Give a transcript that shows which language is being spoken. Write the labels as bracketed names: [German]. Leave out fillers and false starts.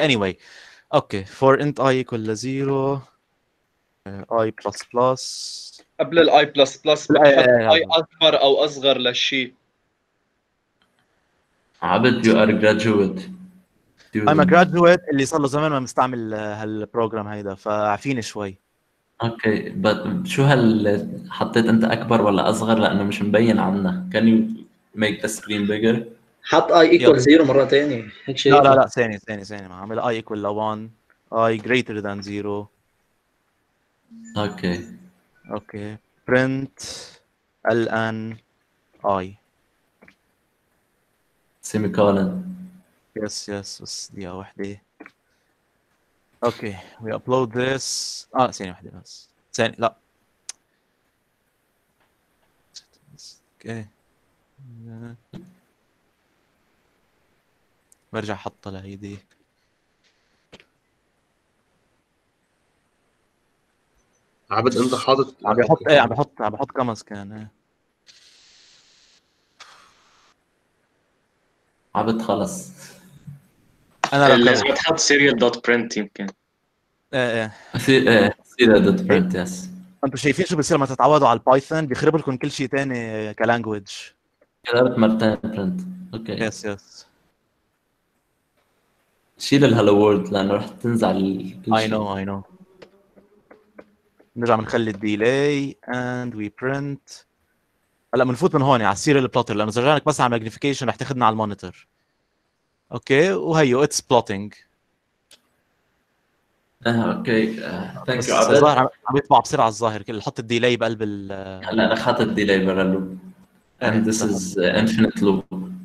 [English] anyway okay for int I equal ل 0 I plus [Arabic] قبل الاي بلس بلس بتحط اي اكبر او اصغر للشيء. [English] عبد you are a graduate. I'm a graduate [Arabic] اللي صار له زمان ما مستعمل هالبروجرام هيدا فعفيني شوي. اوكي شو حطيت انت اكبر ولا اصغر لانه مش مبين عنا. [English] can you make the screen bigger؟ [Arabic] حط I equal 0 مرة ثانية هيك شيء. لا ثاني ما عامل [English] I equal ل 1 I greater than 0. Okay okay print ln I semicolon. [Arabic] يس بس دقيقة واحدة. اوكي [English] we upload this [Arabic] ثانية واحدة بس ثانية لا اوكي برجع احطها لهيدي. عبد انت حاطط عم بحط كمس كان عبد خلص. انا لازم تحط serial dot print يمكن. [English] serial dot print yes. [Arabic] انتم شايفين شو بصير لما تتعودوا على البايثون؟ بيخرب لكم كل شيء ثاني كلانجويج. كتبت مرتين print. اوكي يس شيل الهلو وورد لانه رح تنزع كل شيء. [English] I know [Arabic] نرجع بنخلي الديلاي [English] and we print. [Arabic] هلا بنفوت من هون على السيريال بلوتر لانه اذا رجعنا بس على ماجنيفيكيشن رح تاخذنا على المونيتور. [English] Okay وهيو it's plotting. Okay thank you عبد. [Arabic] الظاهر عم يطبع بسرعه الظاهر كله. حط الديلاي بقلب هلا انا حاطط الديلاي برا اللوب [English] and this is infinite loop.